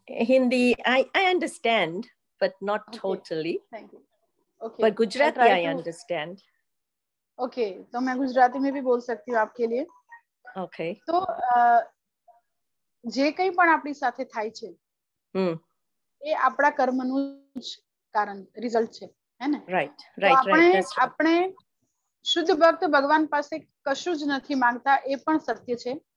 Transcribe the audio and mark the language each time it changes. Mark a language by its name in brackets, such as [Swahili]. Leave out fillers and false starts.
[English] Hindi, I understand, but not totally. Thank you. Okay. But Gujarati I understand. [Hindi] Okay, तो मैं गुजराती में भी बोल सकती हूँ आपके लिए. [English] Okay. [Gujarati] તો જે કંઈ પણ આપણી સાથે થાય છે એ આપણા કર્મનું જ કારણ, રિઝલ્ટ છે, હે ને? [English] Right. [Gujarati] આપણે શુદ્ધ ભક્ત ભગવાન પાસે કશું જ નથી માંગતા, એ પણ સત્ય છે.